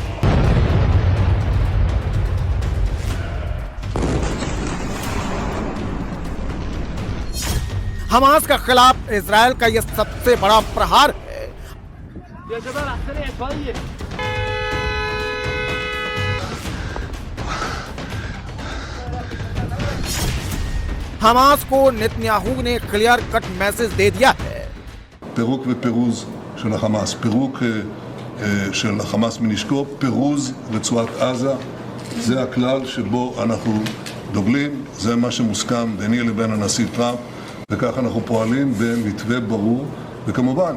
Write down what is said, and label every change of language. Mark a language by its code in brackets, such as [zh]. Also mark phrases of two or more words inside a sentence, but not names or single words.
[hi] हमास के खिलाफ इजराइल का यह सबसे बड़ा प्रहार है। हमास को नेतन्याहू ने [en] clear cut message [hi] दे दिया है। [he] פירוק ופירוז של החמאס, פירוק של החמאס מנשקו, פירוז רצועת עזה, זה הכלל שבו אנחנו דוגלים, זה מה שמוסכם ביני לבין הנשיא טראמפ, וכך אנחנו פועלים במתווה ברור, וכמובן